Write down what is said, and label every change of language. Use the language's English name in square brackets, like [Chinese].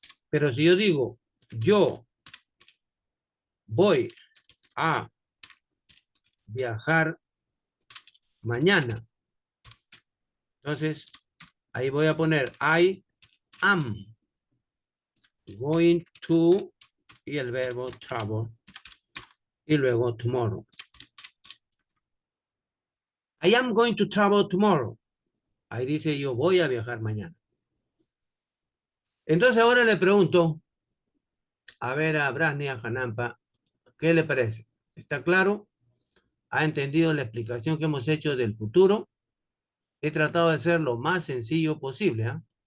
[Spanish] Pero si yo digo, yo voy a viajar mañana, entonces ahí voy a poner [English] I am going to [Spanish] y el verbo travel y luego tomorrow. [English] I am going to travel tomorrow. [Spanish] Ahí dice yo voy a viajar mañana. Entonces ahora le pregunto, a ver a Brasni, a Hanampa, ¿qué le parece? ¿Está claro? ¿Ha entendido la explicación que hemos hecho del futuro? He tratado de ser lo más sencillo posible, ¿ah?